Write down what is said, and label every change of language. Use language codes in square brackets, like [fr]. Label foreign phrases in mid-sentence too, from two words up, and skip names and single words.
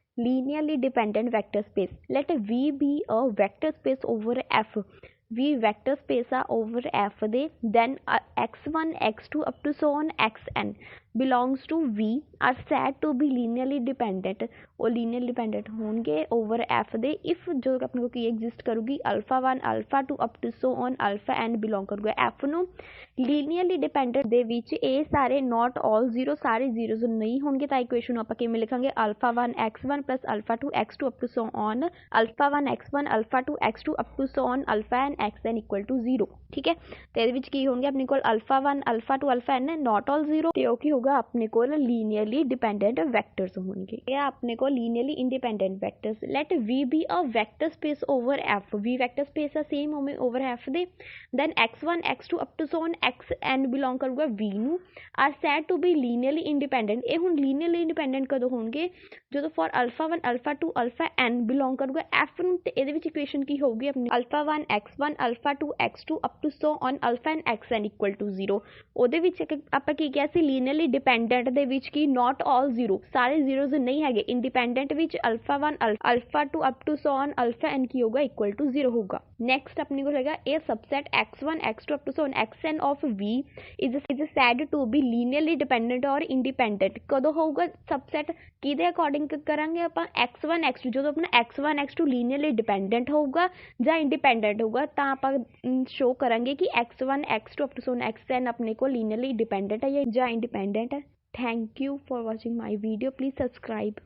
[en] linearly dependent vector space. Let V be a vector space over F. V vector space are over F ਦੇ then x1 x2 up to so on xn belongs to V are said to be linearly dependent. ਉਹ linearly dependent ਹੋਣਗੇ over F ਦੇ if [pa] ਜੋ ਆਪਣੇ ਕੋਲ ਕੀ [en] exist ਕਰੂਗੀ alpha 1 alpha 2 up to so on alpha n belong [pa] ਕਰੂਗਾ F ਨੂੰ [en] linearly dependent [pa] ਦੇ ਵਿੱਚ ਇਹ ਸਾਰੇ [en] not all zero [pa] ਸਾਰੇ zeros ਨਹੀਂ ਹੋਣਗੇ ਤਾਂ ਇਕੁਏਸ਼ਨ ਨੂੰ ਆਪਾਂ ਕਿਵੇਂ ਲਿਖਾਂਗੇ [en] alpha 1 x1 plus alpha 2 x2 up to so on alpha 1 x1 alpha 2 x2 up to so on alpha n xn equal to 0 [hi] ठीक है तो [pa] ਇਹਦੇ ਵਿੱਚ ਕੀ ਹੋਣਗੇ ਆਪਣੇ ਕੋਲ [en] alpha 1 alpha 2 alpha n not all zero [pa] ਤੇ ਉਹ ਕੀ ਹੋਗਾ ਆਪਣੇ ਕੋਲ [en] linearly dependent vectors [pa] ਹੋਣਗੇ ਇਹ ਆਪਣੇ ਕੋਲ [en] linearly independent vectors let V be a vector space over F V vector space ਆ same ਹੋਵੇ over F ਦੇ then x1 x2 up to so on xn belong [pa] ਕਰੂਗਾ V ਨੂੰ [en] are said to be linearly independent [pa] ਇਹ ਹੁਣ [en] linearly independent [pa] ਕਦੋਂ ਹੋਣਗੇ ਜਦੋਂ [en] for alpha 1 alpha 2 alpha n belong [pa] ਕਰੂਗਾ F ਨੂੰ ਤੇ ਇਹਦੇ ਵਿੱਚ ਇਕੁਏਸ਼ਨ ਕੀ ਹੋਊਗੀ ਆਪਣੀ [en] alpha 1 x1 alpha 2 x2 up to so on alpha n xn equal to 0 [pa] ਉਹਦੇ ਵਿੱਚ ਆਪਾਂ ਕੀ ਕਿਹਾ ਸੀ [en] linearly dependent [pa] ਦੇ ਵਿੱਚ ਕੀ [en] not all zero [pa] ਸਾਰੇ zeros ਨਹੀਂ ਹੈਗੇ [en] independent ਵਿੱਚ alpha 1 alpha 2 up to so on alpha n [pa] ਕੀ ਹੋਗਾ [en] equal to 0 ਹੋਗਾ next [pa] ਆਪਣੇ ਕੋਲ ਹੈਗਾ ਇਹ [en] subset x1 x2 up to so on xn of V is said to be linearly dependent or independent [pa] ਕਦੋਂ ਹੋਊਗਾ [en] subset [pa] ਕਿਹਦੇ ਅਕੋਰਡਿੰਗ ਕਰਾਂਗੇ ਆਪਾਂ [en] x1 x2 [pa] ਜਦੋਂ ਆਪਣਾ [en] x1 x2 linearly dependent [pa] ਹੋਊਗਾ ਜਾਂ [en] independent [pa] ਹੋਊਗਾ ਤਾਂ ਆਪਾਂ ਸ਼ੋ ਕਰਾਂਗੇ ਕਿ [en] x1 x2 up to so on xn [pa] ਆਪਣੇ ਕੋਲ [en] linearly dependent [pa] ਹੈ ਜਾਂ [en] independent ਹੈ। Thank you for watching my video. Please subscribe.